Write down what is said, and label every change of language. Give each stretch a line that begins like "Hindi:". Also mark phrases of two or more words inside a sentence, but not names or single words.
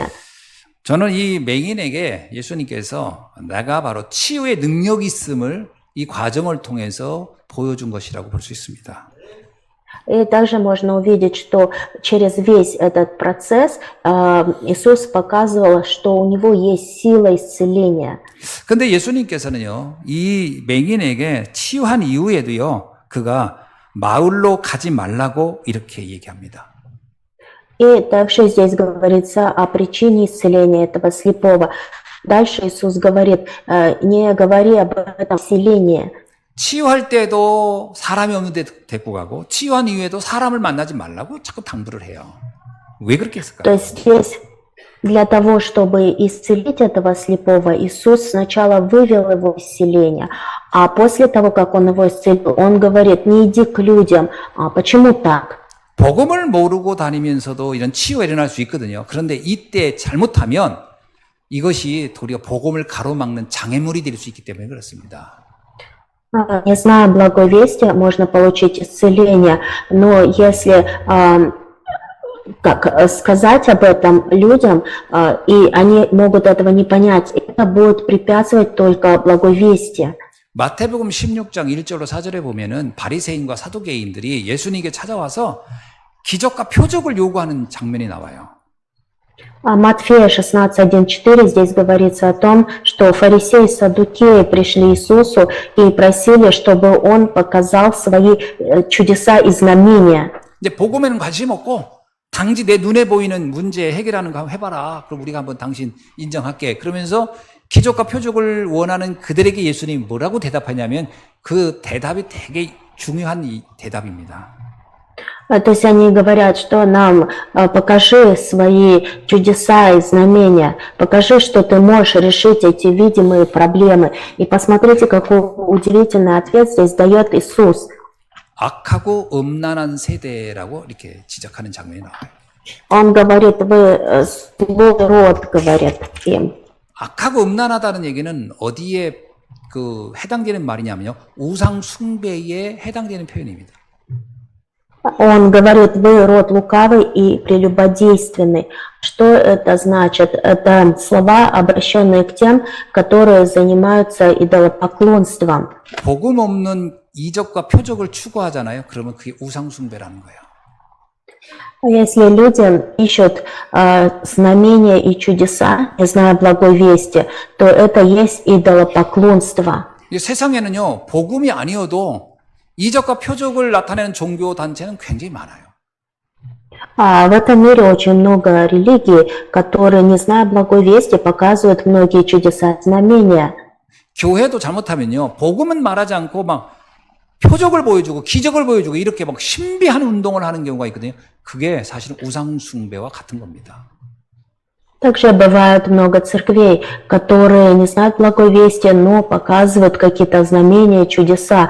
Korean: 저는 이 맹인에게 예수님께서 내가 바로 치유의 능력이 있음을 이 과정을 통해서 보여준 것이라고 볼 수 있습니다.
Russian: И также можно увидеть, что через весь этот процесс Иисус показывал, что у него есть сила исцеления.
Korean: 근데 예수님께서는요, 이 맹인에게 치유한 이후에도요, 그가 마을로 가지 말라고 이렇게 얘기합니다.
Russian: И также здесь говорится о причине исцеления этого слепого. Дальше Иисус говорит, не говори об этом в селении.
Korean: 치유할 때도 사람이 없는데 데리고 가고 치유한 이후에도 사람을 만나지 말라고 자꾸 당부를 해요. 왜 그렇게
Russian: То
Korean: 했을까요?
Russian: есть здесь для того, чтобы исцелить этого слепого, Иисус сначала вывел его из селения, а после того, как он его исцелил, он говорит, не иди к людям. Почему так?
Korean: 복음을 모르고 다니면서도 이런 치유가 일어날 수 있거든요. 그런데 이때 잘못하면 이것이 도리어 복음을 가로막는 장애물이 될 수 있기 때문에 그렇습니다.
Russian: Не зная благой вести, можно получить исцеление, но если сказать об этом людям, и они могут этого не понять, это будет препятствовать только благой вести.
Korean: 마태복음 16장 1절로 4절에 보면은 바리새인과 사두개인들이 예수님께 찾아와서 기적과 표적을 요구하는 장면이 나와요.
Russian: Матфея 16:1-4 здесь говорится о том, что фарисеи и саддукеи пришли Иисусу и просили, чтобы Он показал свои чудеса и знамения.
Korean: 이제 복음에는 관심 없고 단지 내 눈에 보이는 문제 해결하는 거 한번 해봐라. 그럼 우리가 한번 당신 인정할게. 그러면서 기적과 표적을 원하는 그들에게 예수님이 뭐라고 대답하냐면 그 대답이 되게 중요한 이 대답입니다.
Russian: То есть они говорят, что нам покажи свои чудеса и знамения, покажи, что ты можешь решить эти видимые проблемы. И посмотрите, какой удивительный ответ здесь дает Иисус.
Korean: 악하고 음란한 세대라고 이렇게 지적하는 장면이 나와요.
Russian: Он говорит, вы злой род, говорит им.
Korean: 악하고 음란하다는 얘기는 어디에 해당되는 말이냐면요. 우상 숭배에 해당되는 표현입니다.
Russian: Он говорит, вы род лукавый и прелюбодейственный. Что это значит? Это слова, обращенные к тем, которые занимаются идолопоклонством.
Korean: 복음 없는 이적과 표적을 추구하잖아요. 그러면 그게 우상 숭배라는 거예요.
Russian: Если люди ищут знамения и чудеса, не зная благой вести, то это есть идолопоклонство.
Korean: 이 세상에는요, 복음이 아니어도 이적과 표적을 나타내는 종교 단체는 굉장히 많아요.
Russian: В этом мире очень много религий, которые, не зная благой вести, показывают многие чудеса и знамения.
Korean: 교회도 잘못하면요, 복음은 말하지 않고 막 표적을 보여주고 기적을 보여주고 이렇게 막 신비한 운동을 하는 경우가 있거든요. 그게 사실은 우상 숭배와 같은 겁니다.
Russian: Также бывает много церквей, которые не знают благой вести, но показывают какие-то знамения, чудеса.